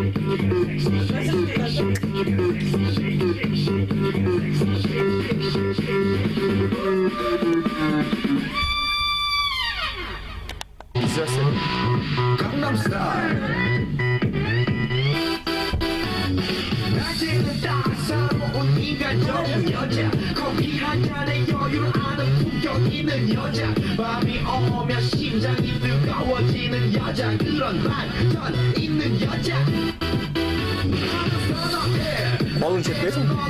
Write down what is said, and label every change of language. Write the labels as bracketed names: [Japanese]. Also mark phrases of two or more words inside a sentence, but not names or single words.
[Turkish] Güzel senin. Gangnam Style. [Korean] 낮에는 따사로운 인간적인 여자 커피 한 잔에 여유를 아는 품격 있는 여자 밤이 오면 심장이 뜨거워지는 여자 그런 반전 있는 여자 [Turkish] Balon çekmesin mi?